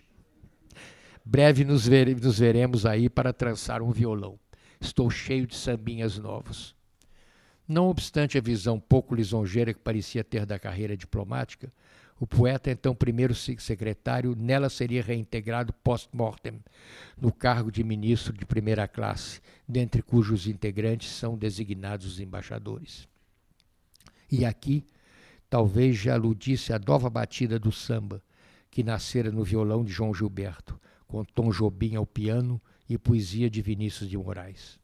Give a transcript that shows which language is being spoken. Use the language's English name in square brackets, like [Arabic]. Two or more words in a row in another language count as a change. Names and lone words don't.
[Portuguese] Breve nos veremos aí para trançar um violão. Estou cheio de sambinhas novos. Não obstante a visão pouco lisonjeira que parecia ter da carreira diplomática, o poeta, então primeiro secretário, nela seria reintegrado post-mortem, no cargo de ministro de primeira classe, dentre cujos integrantes são designados os embaixadores. E aqui, talvez já aludisse a nova batida do samba, que nascera no violão de João Gilberto, com Tom Jobim ao piano e poesia de Vinícius de Moraes.